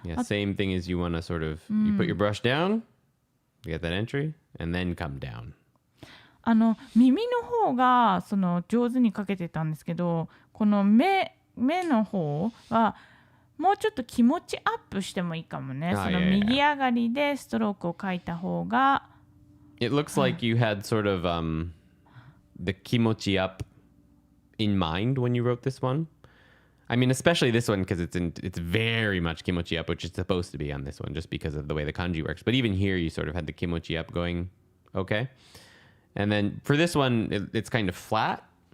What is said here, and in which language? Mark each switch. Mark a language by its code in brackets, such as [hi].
[en] Yeah, same thing as you want to sort of, you put your brush down, you get that entry, and then come down. [ja] 耳の方がその上手に描けてたんですけど、この目の方はもうちょっと気持ちアップしてもいいかもね。その右上がりでストロークを描いた方が。 [en] It looks like you had sort of the kimochi up in mind when you wrote this one. I mean, especially this one because it's very much kimochi up, which it's supposed to be on this one just because of the way the kanji works. But even here, you sort of had the kimochi up going, okay. And then for this one, it's kind of flat.